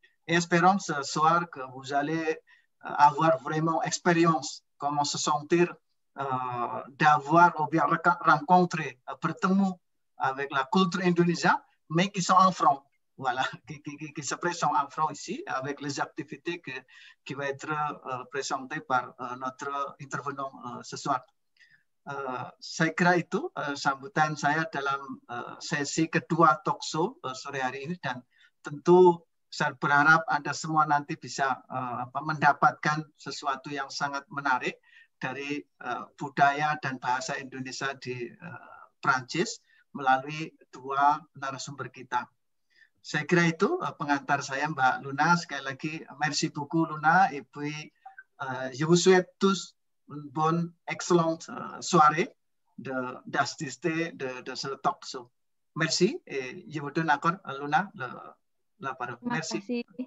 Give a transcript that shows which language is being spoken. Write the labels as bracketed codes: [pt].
[fr] Et espérons ce soir que vous allez avoir vraiment expérience, comment se sentir d'avoir ou bien rencontrer, [id] bertemu [fr] avec la culture indonésienne, mais qui sont en France. Voilà, qui se présentent en France ici avec les activités qui vont être présentées par notre intervenant ce soir. [id] Saya kira itu sambutan saya dalam sesi kedua talk show sore hari ini dan tentu saya berharap Anda semua nanti bisa mendapatkan sesuatu yang sangat menarik dari budaya dan bahasa Indonesia di Prancis melalui dua narasumber kita. Saya kira itu pengantar saya Mbak Luna. Sekali lagi, [fr] merci beaucoup [id] Luna. [fr] Et puis, je vous souhaite tous une bonne, excellente soirée d'assister de ce talk show. Merci. Et je vous donne encore, Luna, la parole. Merci.